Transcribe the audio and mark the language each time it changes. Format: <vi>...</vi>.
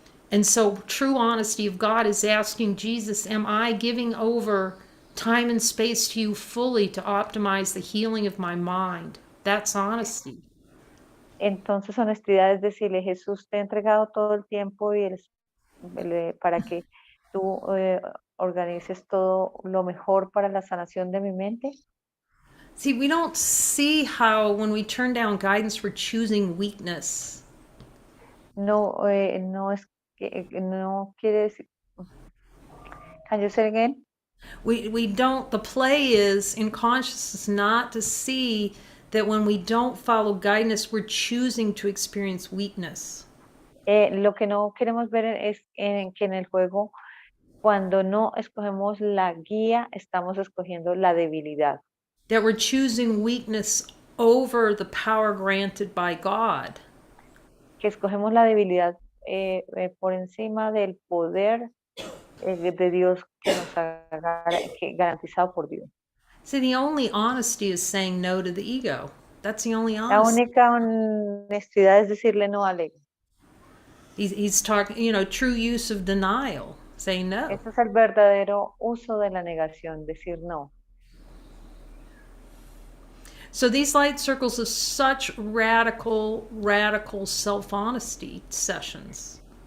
<en>And so, true honesty of God is asking Jesus, am I giving over time and space to you fully to optimize the healing of my mind? That's honesty.</en> <es>Entonces, honestidad es decirle, Jesús, te he entregado todo el tiempo y para que tú organices todo lo mejor para la sanación de mi mente.</es> <en>See, we don't see how when we turn down guidance, we're choosing weakness.</en> <es>No, no es que no quiere decir.</es> <en>Can you say again? We don't, the play is in consciousness not to see that when we don't follow guidance, we're choosing to experience weakness.</en> <es>Lo que no queremos ver es que en el juego, cuando no escogemos la guía, estamos escogiendo la debilidad.</es> <en>That we're choosing weakness over the power granted by God.</en> <es>que escogemos la debilidad por encima del poder de Dios que nos ha garantizado por Dios.</es> <en>See, the only honesty is saying no to the ego. That's the only</en> <es>La</es> <en>honesty.</en> <es>única honestidad es decirle no al ego.</es> <en>He's talking, true use of denial, saying no.</en> <es>Ese es el verdadero uso de la negación, decir no.</es> <en>So these light circles are such radical, radical self-honesty sessions.</en>